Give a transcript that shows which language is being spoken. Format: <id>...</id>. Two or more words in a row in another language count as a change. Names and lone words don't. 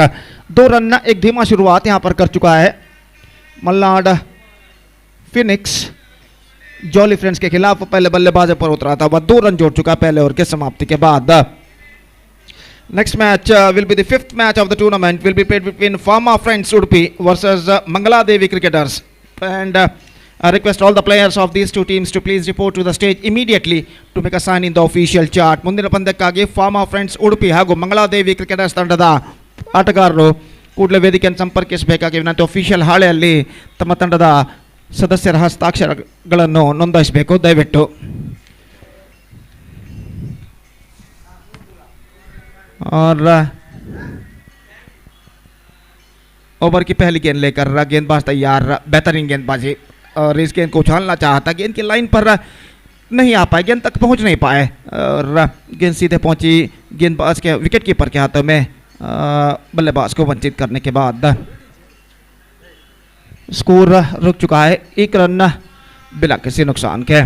<hi>2 रन, एक धीमा शुरुआत यहाँ पर कर चुका है मल्नाड फिनिक्स। जॉली फ्रेंड्स के खिलाफ पहले बल्लेबाज पर उतरा था, वह 2 रन जोड़ चुका पहले ओवर के समाप्ति के बाद।</hi> <en>Next match will be the 5th match of the tournament, will be played between Pharma Friends Udupi versus Mangala Devi Cricketers, and I request all the players of these two teams to please report to the stage immediately to make a sign in the official chart.</en> <kn>ಮುಂದಿನ ಪಂದ್ಯಕ್ಕಾಗಿ ಫಾರ್ಮಾ ಫ್ರೆಂಡ್ಸ್ ಉಡುಪಿ ಹಾಗೂ ಮಂಗಳಾದೇವಿ ಕ್ರಿಕೆಟರ್ಸ್ ತಂಡದ ಆಟಗಾರರು ಕೂಡಲೇ ವೇದಿಕೆಯನ್ನು ಸಂಪರ್ಕಿಸಬೇಕಾಗಿ ವಿನಂತಿ. ಅಫಿಷಿಯಲ್ ಹಾಳೆಯಲ್ಲಿ ತಮ್ಮ ತಂಡದ ಸದಸ್ಯರ ಹಸ್ತಾಕ್ಷರಗಳನ್ನು ನೋಂದಾಯಿಸಬೇಕು ದಯವಿಟ್ಟು.</kn> <hi>और ओवर की पहली गेंद लेकर गेंदबाज तैयार, बेहतरीन गेंदबाजी, और इस गेंद को उछालना चाहता, गेंद की लाइन पर नहीं आ पाए, गेंद तक पहुंच नहीं पाए, और गेंद सीधे पहुंची गेंदबाज के</hi> <en>wicket keeper</en> <hi>के हाथों में, बल्लेबाज को वंचित करने के बाद स्कोर रुक चुका है 1 रन बिना किसी नुकसान के।</hi>